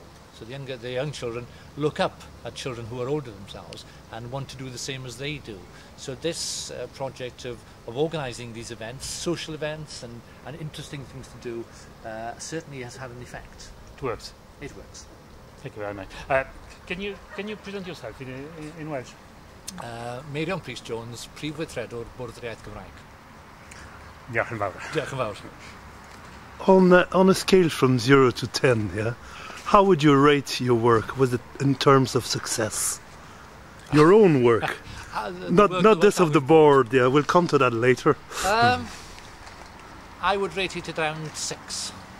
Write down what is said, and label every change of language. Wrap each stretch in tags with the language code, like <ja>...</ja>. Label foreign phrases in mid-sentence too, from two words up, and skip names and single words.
<en>So the young children look up at children who are older themselves and want to do the same as they do. So this project of organising these events, social events and interesting things to do, certainly has had an effect. It works. It works. Thank you very much. Can you present yourself in Welsh?</en> <cy>Meirion Prys Jones, Prif Weithredwr Bwrdd yr Iaith Gymraeg. Diolch yn fawr. Diolch yn fawr.</cy> <en>On a scale from 0 to 10, yeah, how would you rate your work? Was it in terms of success? Your own work, not this of the board. Yeah, we'll come to that later. I would rate it around 6.</en>